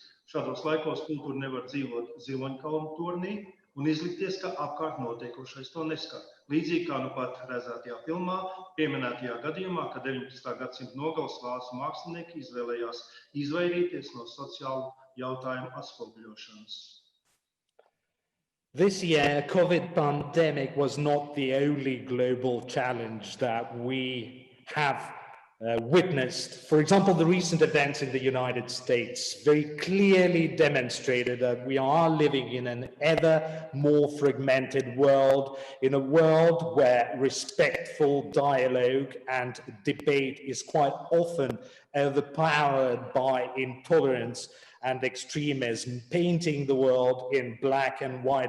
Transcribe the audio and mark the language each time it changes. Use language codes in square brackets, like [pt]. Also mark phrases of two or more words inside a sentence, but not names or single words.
[lv] Šādos laikos kultūra nevar dzīvot ziloņkalnu tornī un izlikties, ka apkārt notiekošais to neskar. Līdzīgi kā nu pat redzētajā filmā, pieminētajā gadījumā, kad 19. gadsimta nogales vācu mākslinieki izvēlējās izvairīties no sociālu jautājumu atspoguļošanas. [en] This year, COVID pandemic was not the only global challenge that we have witnessed. For example, the recent events in the United States very clearly demonstrated that we are living in an ever more fragmented world, in a world where respectful dialogue and debate is quite often overpowered by intolerance and extremism, painting the world in black and white.